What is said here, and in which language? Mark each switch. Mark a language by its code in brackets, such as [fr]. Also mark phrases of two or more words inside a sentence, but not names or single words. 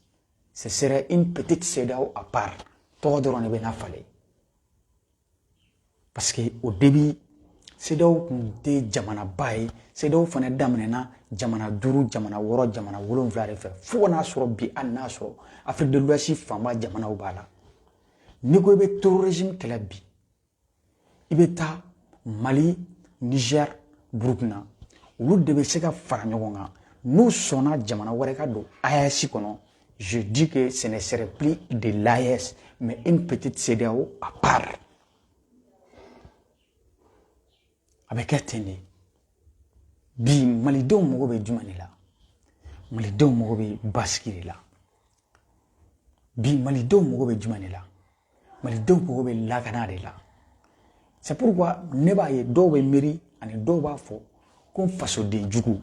[fr] Ce serait une petite CEDEAO à part. [bm] Tɔgɔ dɔrɔn de bɛ n'a falen. [fr] Parce que au début, [bm] CEDEAO kun tɛ jamanaba ye. CEDEAO fana daminɛna jamana 5, jamana 6, jamana 7 de fɛ. Fo ka n'a sɔrɔ bi hali n'a sɔrɔ Afrique de l'Ouest fanba jamanaw b'a la. N'i ko i bɛ terrorisme kɛlɛ bi, i bɛ taa Mali, Niger, Burkina. Olu de bɛ se ka fara ɲɔgɔn kan. N'u sɔnna jamana wɛrɛ ka don AES kɔnɔ, [fr] je dis que ce ne serait plus de l'AES, mais une petite CEDEAO à part. [bm] A bɛ kɛ ten de. Bi malidenw mago bɛ jumɛn de la? Malidenw mago bɛ basigi de la. Bi malidenw mago bɛ jumɛn de la? Malidenw mago bɛ lakana de la. [fr] C'est pourquoi [bm] ne b'a ye dɔw bɛ miiri ani dɔw b'a fɔ ko fasoden jugu.